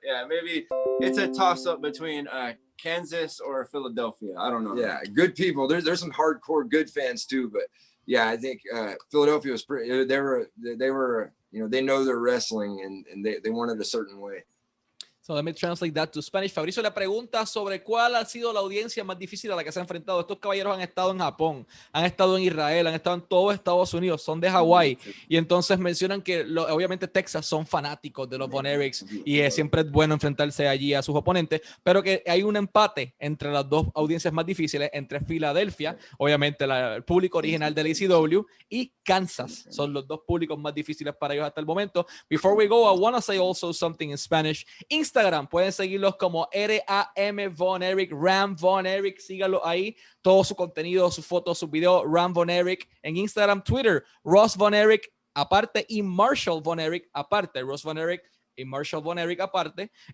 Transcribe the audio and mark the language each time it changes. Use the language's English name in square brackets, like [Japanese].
[English] Yeah, maybe it's a toss-up between Kansas or Philadelphia. I don't know. Yeah, good people. There's some hardcore good fans too, but yeah, I think Philadelphia was pretty. They were they know their wrestling and they want it a certain way. So let me translate that to Spanish. [Spanish] Fabricio le pregunta sobre cuál ha sido la audiencia más difícil a la que se han enfrentado. Estos caballeros han estado en Japón, han estado en Israel, han estado en todo Estados Unidos, son de Hawái. Y entonces mencionan que obviamente Texas son fanáticos de los Von Erichs y siempre es bueno enfrentarse allí a sus oponentes, pero que hay un empate entre las dos audiencias más difíciles, entre Filadelfia, obviamente el público original del ECW, y Kansas. Son los dos públicos más difíciles para ellos hasta el momento. [English] Before we go, I want to say also something in Spanish. [Spanish] Instagram, pueden seguirlos como RAM Von Erich, Ram Von Erich, síganlo ahí, todo su contenido, sus fotos, sus videos, Ram Von Erich en Instagram, Twitter, Ross Von Erich aparte y Marshall Von Erich aparte, Ross Von Erich y Marshall Von Erich aparte,